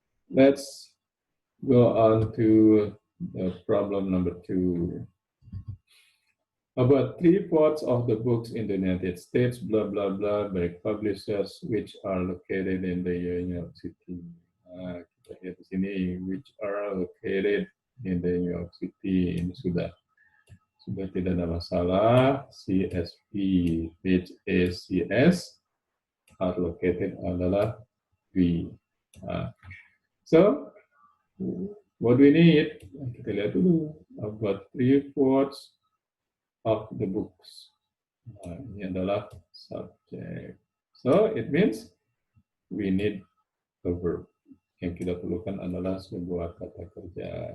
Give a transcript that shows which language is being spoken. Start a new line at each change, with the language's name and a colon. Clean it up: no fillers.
English: Let's go on to the problem number 2. About 3/4 of the books in the United States, blah, blah, blah, by publishers which are located in the university.
Indonesian: Kita lihat di sini,
English: which are located in the New York City.
Indonesian: Ini sudah tidak ada masalah.
English: CSP, which is CS, are located adalah B. So, what we need?
Indonesian: Kita lihat dulu.
English: About 3/4 of the books.
Indonesian: Ini adalah subject.
English: So, it means we need a verb.
Indonesian: Yang kita perlukan adalah sebuah kata kerja.